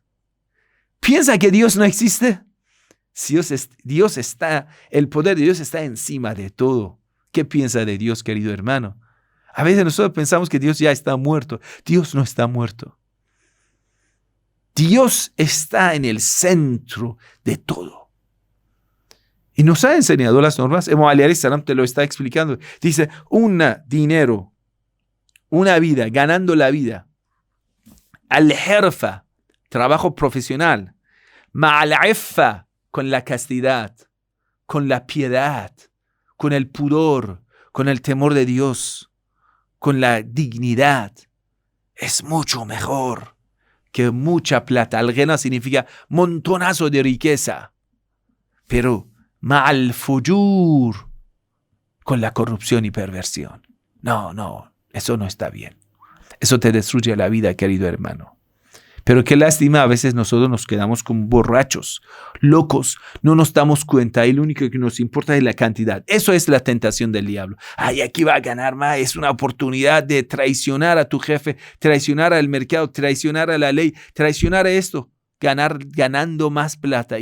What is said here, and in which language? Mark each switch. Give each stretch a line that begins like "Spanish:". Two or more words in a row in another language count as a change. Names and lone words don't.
Spanish: ¿Piensa que Dios no existe? Dios está, el poder de Dios está encima de todo. ¿Qué piensa de Dios, querido hermano? A veces nosotros pensamos que Dios ya está muerto. Dios no está muerto. Dios está en el centro de todo. Y nos ha enseñado las normas. Imam Ali
Arabic: عليه السلام
Spanish: te lo está explicando. Dice, dinero, una vida, ganando la vida. Al-herfa, trabajo profesional.
Arabic: مع العفة,
Spanish: con la castidad, con la piedad, con el pudor, con el temor de Dios, con la dignidad. Es mucho mejor que mucha plata. Al-ghina significa montonazo de riqueza.
Arabic: Pero مع الفجور,
Spanish: con la corrupción y perversión. No, eso no está bien. Eso te destruye la vida, querido hermano. Pero qué lástima, a veces nosotros nos quedamos como borrachos, locos, no nos damos cuenta y lo único que nos importa es la cantidad. Eso es la tentación del diablo. Ay, aquí va a ganar más, es una oportunidad de traicionar a tu jefe, traicionar al mercado, traicionar a la ley, traicionar a esto, ganando más plata.